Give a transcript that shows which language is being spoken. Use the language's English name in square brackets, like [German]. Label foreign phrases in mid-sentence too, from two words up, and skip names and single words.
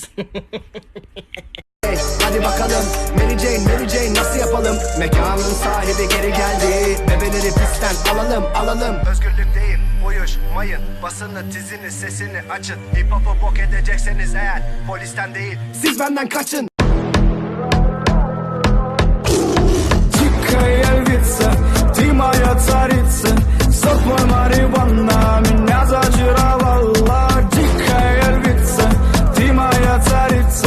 [Turkish] Hadi bakalım Mary Jane nasıl yapalım? Mekanın sahibi geri geldi. Bebeleri pistten alalım. Özgürlük değil uyuşmayın. Basını dizini sesini açın. Hip hop'u bok edecekseniz eğer polisten değil siz benden kaçın. [Russian] Чикая львица, ты моя царица. Сок мой марихуана меня зачаровала. Дикая львица, ты моя царица.